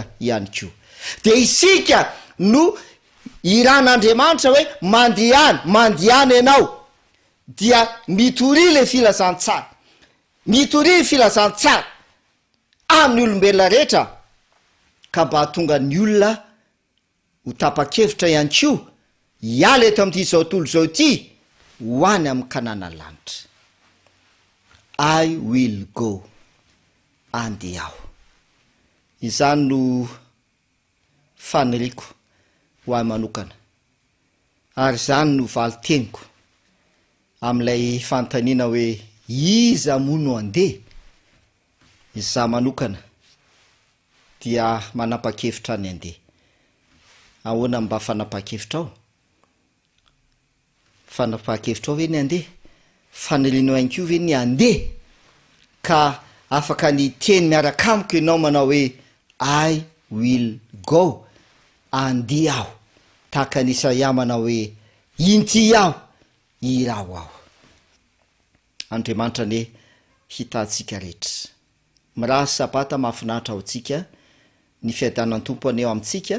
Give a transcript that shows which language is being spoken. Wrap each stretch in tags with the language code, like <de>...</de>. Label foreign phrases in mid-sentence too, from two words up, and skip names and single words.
<mg>ihany ko, de isika no iran'Andriamanitra hoe mandehana ianao dia mitory le filazantsara, mitory filazantsara amin'ny olombelona rehetra, ka mba tonga ny olona ho tapa-kevitra ihany ko hiala eto am'ty zao tolo zao ity ho any am'y kanana lanitra.</mg> <en>I will go,</en> <mg>andeha aho. izany no faniriko ho ahy manokana ary zany no valiteniko amin'ilay fanontaniana hoe iza moa no andeha, iza manokana dia manapa-kevitra ny andeha. Ahoana mba fanapa-kevitra ao? Fanapa-kevitra ao ve ny andeha? Fanirianao hainko ve ny andeha ka afaka ny teny miaraka amiko ianao manao hoe</mg> <en>I will go,</en> <mg>andeha aho, tahaka ny Isaia manao hoe inty aho, irao aho. Andriamanitra ne hitantsika rehetra. Mirasy sabata mahafinaritra ao tsika, ny fiadanan'ny tompo aneo amintsika.</mg>